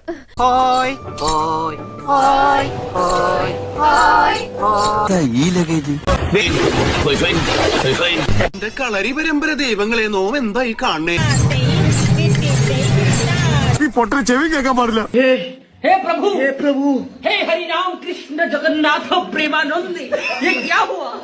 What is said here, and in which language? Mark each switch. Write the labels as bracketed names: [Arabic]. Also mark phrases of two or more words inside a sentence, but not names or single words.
[Malayalam] ഹോയ് ഹോയ് ഹോയ് ഹോയ് ഹോയ് ഹോയ്. എന്റെ കളരി പരമ്പര ദൈവങ്ങളെ നോം എന്തായി കാണണേ? പൊട്ടന് ചെവി കേൾക്കാൻ പാടില്ല. [Hindi] हे प्रभु हे हरि राम कृष्ण जगन्नाथ प्रेमानंद, ये क्या हुआ?